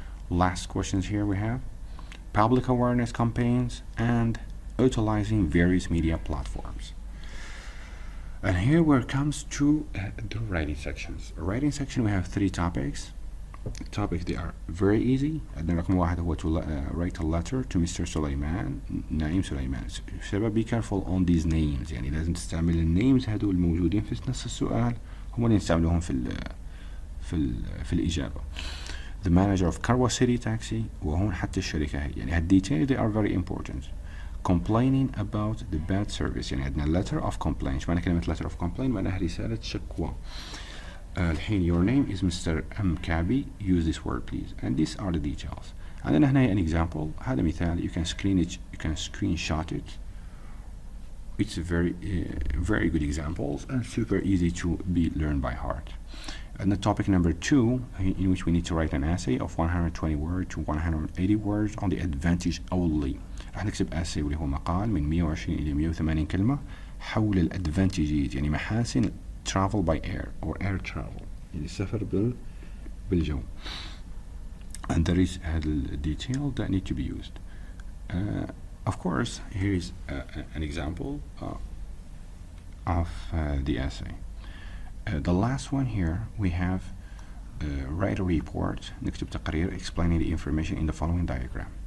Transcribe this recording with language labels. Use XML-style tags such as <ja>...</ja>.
<en>Last questions here we have public awareness campaigns and utilizing various media platforms. And here where it comes to the writing sections. Writing section we have 3 topics. Topics they are very easy.</en> <ar>عندنا رقم 1 هو</ar> <en>to write a letter to Mr.</en> <ar>سليمان نعيم سليمان. شباب</ar> <en>be careful on these names</en> <ar>يعني لازم تستعمل النيمز هذول الموجودين في نص السؤال هم اللي نستعملوهم في الإجابة.</ar> <en>The manager of Karwa City Taxi</en> <ar>وهون حتى الشركة هي يعني هالديتيل</ar> <en>they are very important. Complaining about the bad service</en> <ar>يعني عندنا</ar> <en>letter of complaint.</en> <ar>ايش معنى كلمة</ar> <en>letter of complaint؟</en> <ar>معناها رسالة شكوى. الحين</ar> <en>your name is Mr. M. Kabi. Use this word please. And these are the details.</en> <ar>عندنا هنا</ar> <en>an example.</en> <ar>هذا مثال.</ar> <en>You can screenshot it. It's very good examples and super easy to be learned by heart. And the topic number 2, in which we need to write an essay of 120 words to 180 words on the advantage only.</en> <ar>راح نكتب essay واللي هو مقال من 120 إلى 180 كلمة حول الادفانتجز يعني محاسن</ar> <en>travel by air or air travel</en> <ar>يعني السفر بالجو.</ar> <en>And there is a detail that need to be used. Of course, here is an example of the essay. The last one here we have write a report</en> <ar>نكتب تقرير</ar> <en>explaining the information in the following diagram.</en>